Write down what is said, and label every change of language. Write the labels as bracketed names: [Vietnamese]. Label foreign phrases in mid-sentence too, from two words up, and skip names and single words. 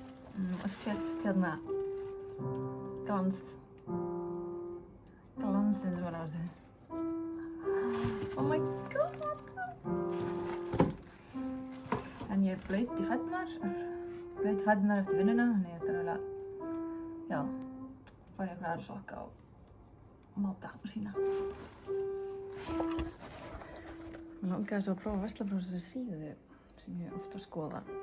[Icelandic] Og sést hérna glansinn sem var á þessu. [English] Oh my god! [Icelandic] En ég blaut í fæturnar eftir vinnuna, þannig ég þarf að, já, fara í eitthvað aðra sokka og máta og sýna. Mér langaði svo að prófa að versla frá þessari síðu sem ég ofta að skoða.